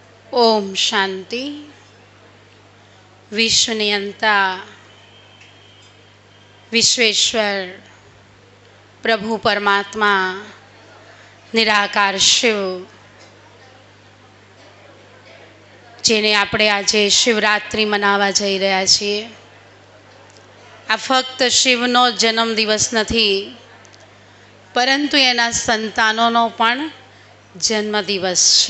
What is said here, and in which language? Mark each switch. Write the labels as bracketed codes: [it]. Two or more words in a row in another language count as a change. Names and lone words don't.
[hi] ओम शांति। विश्वनियंता विश्वेश्वर प्रभु परमात्मा निराकार शिव, [gu] जेने આપણે આજે શિવરાત્રિ મનાવવા જઈ રહ્યા છીએ। આ ફક્ત શિવનો જન્મદિવસ નથી, પરંતુ એના સંતાનોનો પણ જન્મદિવસ છે।